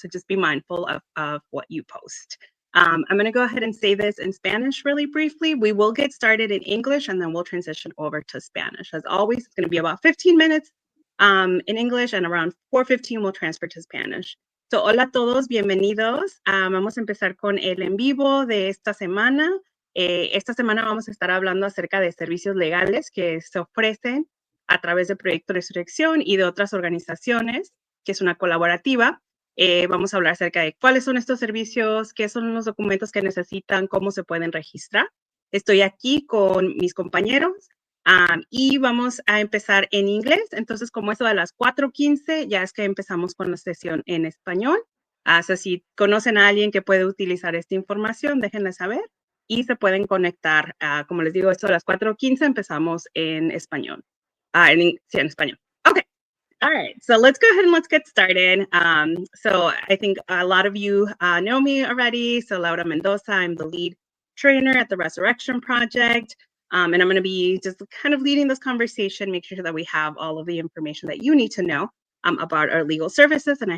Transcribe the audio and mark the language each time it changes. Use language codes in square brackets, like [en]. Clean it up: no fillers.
[en] So just be mindful of what you post. I'm going to go ahead and say this in Spanish really briefly. We will get started in English and then we'll transition over to Spanish. As always, it's going to be about 15 minutes in English and around 4:15 we'll transfer to Spanish. [es] So hola a todos, bienvenidos. Vamos a empezar con el en vivo de esta semana. Esta semana vamos a estar hablando acerca de servicios legales que se ofrecen a través del Proyecto Resurrección y de otras organizaciones, que es una colaborativa. Vamos a hablar acerca de cuáles son estos servicios, qué son los documentos que necesitan, cómo se pueden registrar. Estoy aquí con mis compañeros y vamos a empezar en inglés. Entonces, como eso de las 4:15, ya es que empezamos con la sesión en español. So si conocen a alguien que puede utilizar esta información, déjenle saber. Y se pueden conectar, como les digo, esto a las 4:15 empezamos en español. Sí, en español. [en] Okay. All right. So let's go ahead and let's get started. So I think a lot of you know me already. So Laura Mendoza, I'm the lead trainer at the Resurrection Project. And I'm going to be just kind of leading this conversation, make sure that we have all of the information that you need to know about our legal services.